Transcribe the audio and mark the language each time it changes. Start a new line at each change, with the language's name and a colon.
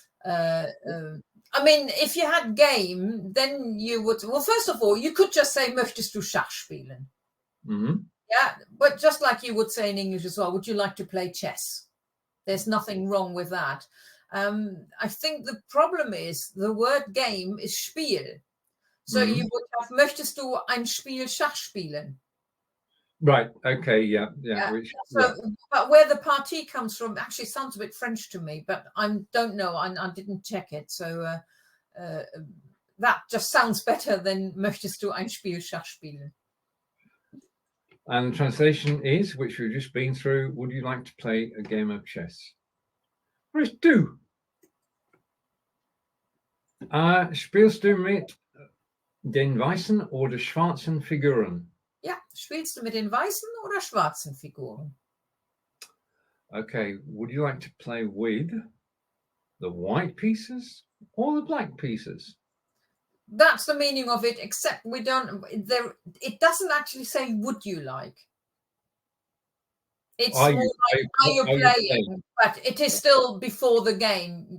English: I mean, if you had game, then you would, well, first of all, you could just say,
German: Möchtest du Schach spielen? Mm-hmm.
English: Yeah, but just like you would say in English as well, would you like to play chess? There's nothing wrong with that. I think the problem is the word game is Spiel. So you would have,
German: Möchtest du ein Spiel Schach spielen?
English: Right. Okay. Yeah. Which, but where the partie comes from actually sounds a bit French to me, but I don't know. I didn't check it. So that just sounds better than
German: Möchtest du ein Spiel Schach spielen?
English: And the translation is, which we've just been through, would you like to play a game of chess? Where's du?
German: Spielst du mit den weißen oder schwarzen Figuren? Ja, spielst du mit den weißen oder schwarzen Figuren?
English: Okay, would you like to play with the white pieces or the black pieces? That's the meaning of it, except we don't, it doesn't actually say, would you like? It's more like, are you playing? But it is still before the game.